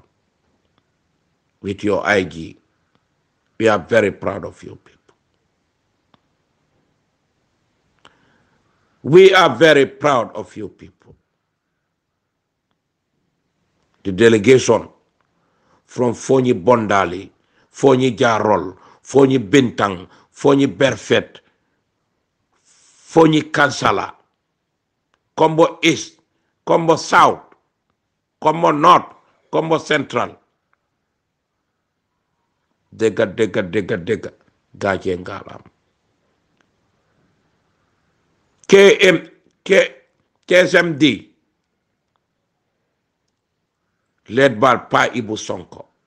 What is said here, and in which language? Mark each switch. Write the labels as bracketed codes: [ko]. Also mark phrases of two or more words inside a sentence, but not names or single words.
[en] With your IG, we are very proud of you people. We are very proud of you people. The delegation from Fonyi Bondali, Fonyi Jarol, Fonyi Bintang, Fonyi Berfet, Fonyi Kansala, Kombo East, Kombo South, Kombo North, Kombo Central. Dega, gaje ngalam. KSMD, led by Pa Ibu Sonko.